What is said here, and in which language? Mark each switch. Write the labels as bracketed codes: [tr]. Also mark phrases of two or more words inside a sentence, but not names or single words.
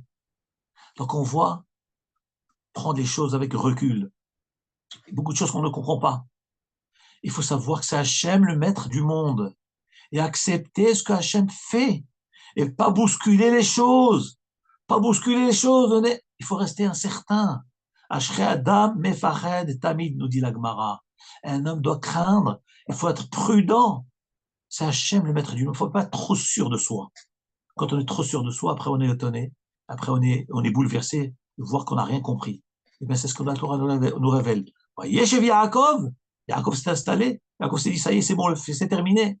[fr] Donc on voit prendre les choses avec recul. Beaucoup de choses qu'on ne comprend pas. Il faut savoir que c'est Hachem le maître du monde et accepter ce que Hachem fait et pas bousculer les choses. Pas bousculer les choses. Il faut rester incertain. [he] אשרי אדם מפחד תמיד, [fr] nous dit la Gemara. Un homme doit craindre. Il faut être prudent. C'est Hachem le maître du monde. Il ne faut pas être trop sûr de soi. Quand on est trop sûr de soi, après on est étonné. Après on est bouleversé de voir qu'on n'a rien compris. Et bien c'est ce que la Torah nous révèle. Voyez chez Yaakov, Yaakov s'est installé, Yaakov s'est dit ça y est, c'est bon, c'est terminé.